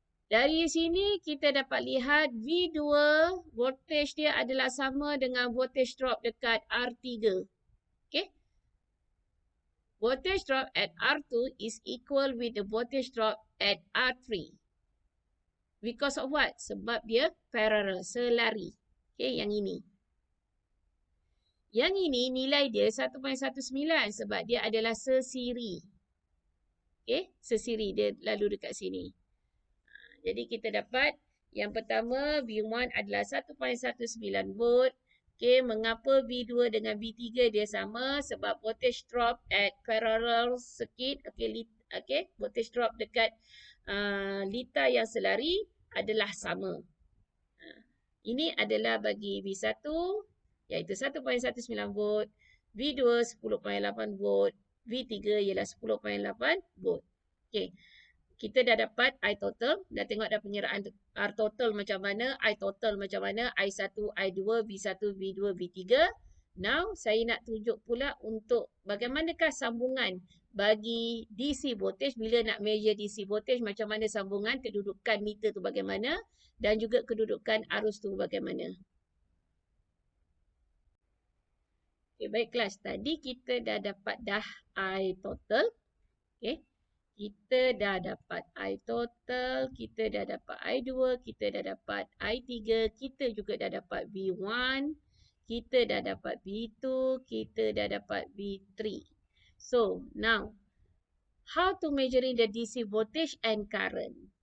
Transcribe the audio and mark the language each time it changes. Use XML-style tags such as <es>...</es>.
<ms>Dari sini kita dapat lihat V2 voltage dia adalah sama dengan voltage drop dekat R3. Okey.</ms> <en>Voltage drop at R2 is equal with the voltage drop at R3. Because of what?</en> <ms>Sebab dia parallel, selari. Okay, yang ini. Yang ini nilai dia 1.19 sebab dia adalah sesiri. Okay, sesiri dia lalu dekat sini. Jadi kita dapat yang pertama V1 adalah 1.19 volt. Okay, mengapa V2 dengan V3 dia sama?</ms> <en>Sebab voltage drop at parallel circuit.</en> <ms>Okay, voltage drop dekat litar yang selari adalah sama. Ini adalah bagi V1 iaitu 1.19 volt, V2 10.8 volt, V3 ialah 10.8 volt. Okey. Kita dah dapat I total, dah tengok dah penyeraan R total macam mana, I total macam mana, I1, I2, V1, V2, V3. Now, saya nak tunjuk pula untuk bagaimanakah sambungan bagi DC voltage. Bila nak measure DC voltage, macam mana sambungan, kedudukan meter tu bagaimana dan juga kedudukan arus tu bagaimana. Okay, baik kelas. Tadi kita dah dapat I total. Okay. Kita dah dapat I total, kita dah dapat I2, kita dah dapat I3, kita juga dah dapat V1, kita dah dapat V2, kita dah dapat V3.</ms> <en>So, now, how to measuring the DC voltage and current?</en>